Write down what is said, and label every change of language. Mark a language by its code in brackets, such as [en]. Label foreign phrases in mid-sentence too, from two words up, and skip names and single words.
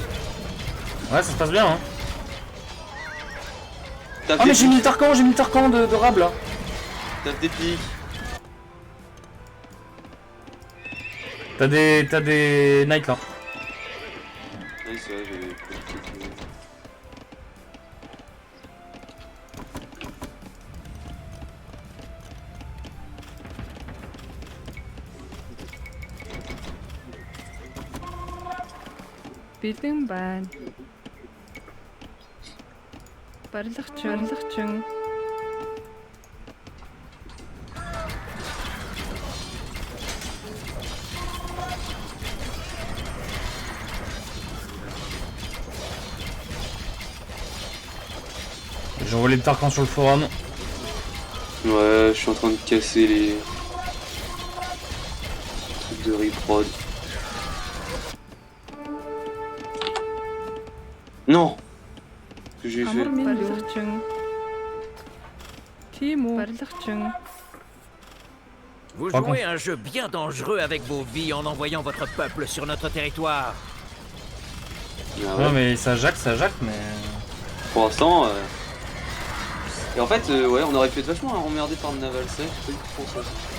[fr] Ouais, ça se passe bien, hein. Tape Ah, mais des j'ai mis pics. le Tarkan de Rab, là. Tape des pics. T'as des Nike, là. Ouais, c'est vrai, j'avais... [mn] Бэлэн байна. Барилгачин. [fr] J'ai envoyé le Tarkan sur le forum. Ouais, je suis en train de casser les... trucs de reprod. Non! Ce que j'ai fait. [mn] Барилгачин. Тийм үү? Барилгачин. [fr] Vous jouez un jeu bien dangereux avec vos vies en envoyant votre peuple sur notre territoire. Ah ouais. Non, mais ça jacque, mais... Pour l'instant... Et en fait, ouais, on aurait pu être vachement emmerdé par le naval, c'est pas du tout pour ça.